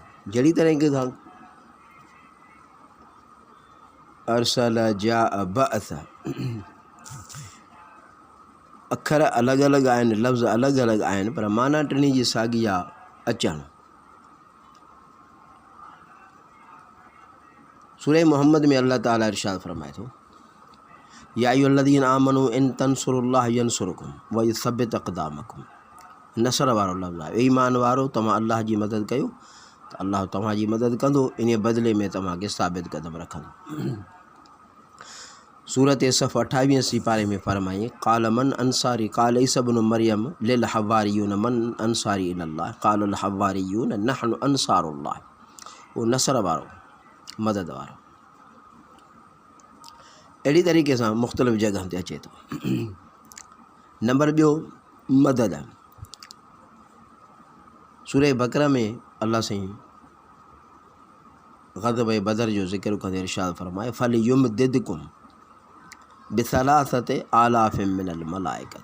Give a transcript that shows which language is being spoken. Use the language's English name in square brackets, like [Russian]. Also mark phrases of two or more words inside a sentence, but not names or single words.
[Sindhi] जहिड़ी तरीक़े सां अरसल, जा, बअस, अखर अलॻि अलॻि आहिनि, लफ़्ज़ अलॻि अलॻि आहिनि, पर माना टिनी जी साॻी आहे, अचणु। सूरह मोहम्मद में अल्लाह ताला इरशाद फरमाए थो, [Arabic] يا أيها الذين آمنوا إن تنصروا الله ينصركم ويثبت أقدامكم. [Sindhi] नसर वारो लफ़्ज़ आहे, ईमान वारो तव्हां अल्लाह जी मदद कयो त अल्लाह तव्हांजी मदद कंदो, इन बदिले में तव्हांखे साबित कदम रखंदो। सूरत सफ़ 28 पारे में फरमाई, [Arabic] قال من أنصاري قال عيسى ابن مريم للحواريين من أنصاري إلى الله قال الحواريون نحن أنصار الله. [Sindhi] वो नसर वारो, मदद वारो। अहिड़ी तरीक़े सां मुख़्तलिफ़ जॻह ते अचे थो। नंबर 2 मदद, सूरह बकरा में अल्लाह साईं ग़ज़ब बदर जो ज़िक्र कंदे इरशाद फरमाए, [Arabic] فليمددكم بثلاثة آلاف من الملائكة.